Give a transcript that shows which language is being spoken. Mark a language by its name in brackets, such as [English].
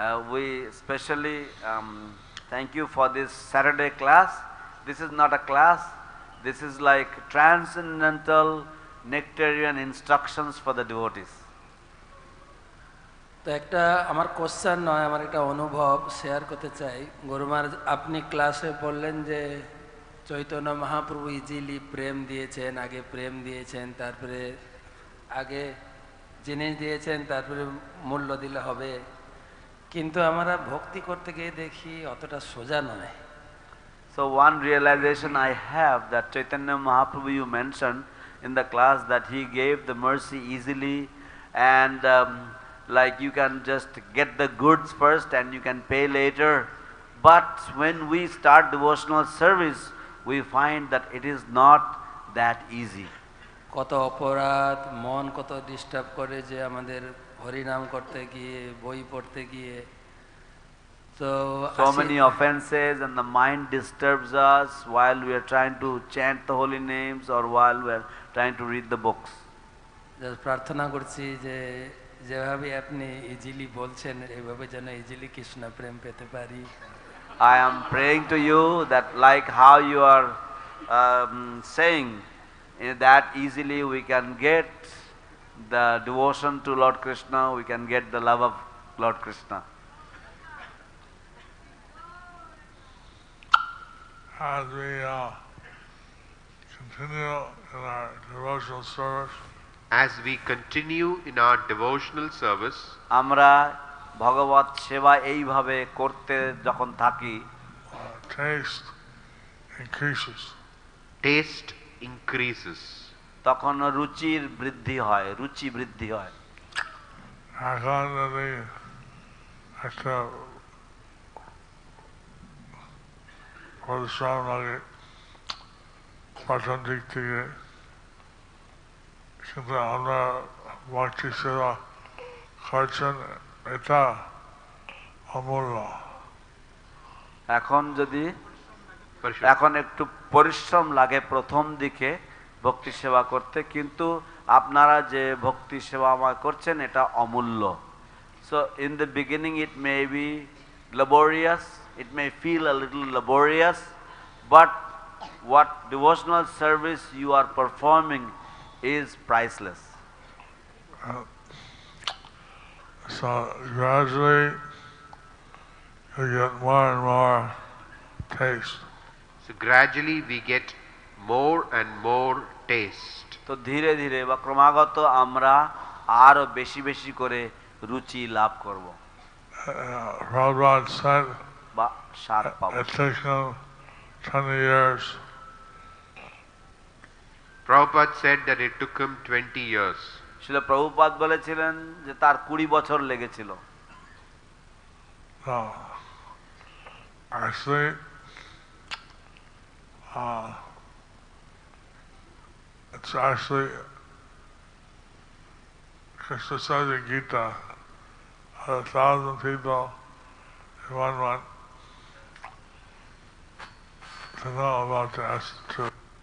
[English] We especially thank you for this Saturday class. This is not a class, this is like transcendental nectarian instructions for the devotees. [Bangla] তো একটা আমার question নয়, আমার একটা অনুভব share করতে চাই। গুরু মহারাজ, আপনি ক্লাসে বললেন যে চৈতন্য মহাপ্রভু ইজিলি প্রেম দিয়েছেন, আগে প্রেম দিয়েছেন, তারপরে আগে জিনিস দিয়েছেন, তারপরে মূল্য দিলে হবে। কিন্তু আমরা ভক্তি করতে গিয়ে দেখি অতটা সোজা নয়। [English] So one realization I have that Chaitanya Mahaprabhu you mentioned in the class that he gave the mercy easily and like you can just get the goods first and you can pay later. But when we start devotional service, we find that it is not that easy. [Bangla] কত অপরাধ, মন কত disturb করে যে আমাদের হরিনাম করতে গিয়ে, বই পড়তে গিয়ে। [English] So many offenses and the mind disturbs us while we are trying to chant the holy names or while we are trying to read the books. [Bangla] প্রার্থনা করছি যে যেভাবে আপনি ইজিলি বলছেন এইভাবে যেন ইজিলি কৃষ্ণ প্রেম পেতে পারি। [English] I am praying to you that like how you are saying that easily we can get the devotion to Lord Krishna, we can get the love of Lord Krishna. As we continue in our devotional service, as we continue in our devotional service, [Bangla] আমরা ভগবত সেবা এইভাবে করতে যখন থাকি, [English] taste increases. Taste increases. [Bangla] তখন রুচির বৃদ্ধি হয়, রুচি বৃদ্ধি হয়। এখন যদি একটা পরিশ্রম লাগে প্রথম দিক থেকে, কিন্তু আমরা ভক্তি সেবা করছেন, এটা অমূল্য। এখন একটু পরিশ্রম লাগে প্রথম দিকে ভক্তি সেবা করতে, কিন্তু আপনারা যে ভক্তি সেবা আমায় করছেন এটা অমূল্য। [English] So in the beginning it may be laborious, it may feel a little laborious, but what devotional service you are performing is priceless. So gradually you get more and more taste. So gradually we get more and more taste. [Bangla] তো ধীরে ধীরে বা ক্রমাগত আমরা আরো বেশি বেশি করে রুচি লাভ করব। [English] Prabhupada said [Bangla] বা স্বাদ পাবো। [English] it takes him 20 years. Prabhupada said that it took him 20 years. [Bangla] শিল প্রভুপাদ বলেছিলেন যে তার 20 বছর লেগেছিল। [English] No. Actually, it's actually Krishna says in Gita, 1,000 people in one month to know about the essence of truth.